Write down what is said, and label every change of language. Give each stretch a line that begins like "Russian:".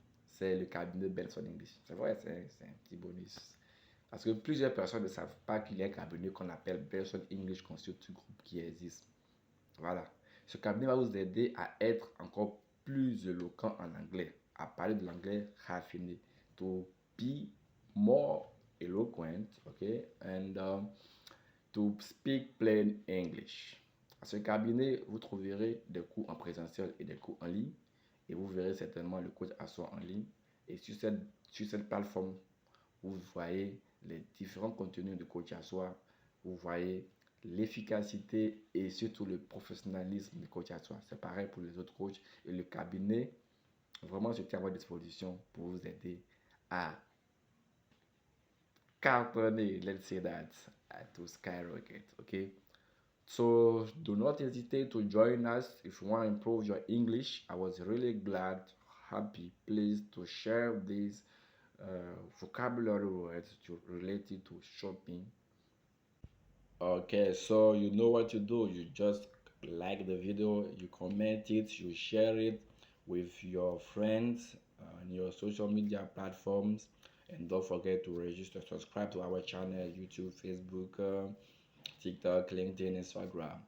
French: C'est le cabinet Benson English. C'est vrai, c'est un petit bonus. Parce que plusieurs personnes ne savent pas qu'il y a un cabinet qu'on appelle Benson English Consulting Group qui existe. Voilà. Ce cabinet va vous aider à être encore plus éloquent en anglais, à parler de l'anglais raffiné,
English: to be more eloquent, okay, and to speak plain English.
French: À ce cabinet, vous trouverez des cours en présentiel et des cours en ligne, et vous verrez certainement le coach Assoir en ligne. Et sur cette plateforme, vous voyez les différents contenus de coach Assoir, vous voyez l'efficacité et surtout le professionnalisme du coach Assoir. C'est pareil pour les autres coachs, et le cabinet vraiment se tient à votre disposition pour vous aider à cartonner,
English: let's say that, to skyrocket, okay? So do not hesitate to join us if you want to improve your English. I was really glad, happy, pleased to share these vocabulary words related to shopping. Okay, so you know what to do. You just like the video, you comment it, you share it with your friends on your social media platforms, and don't forget to register, subscribe to our channel, YouTube, Facebook, TikTok, LinkedIn, Instagram.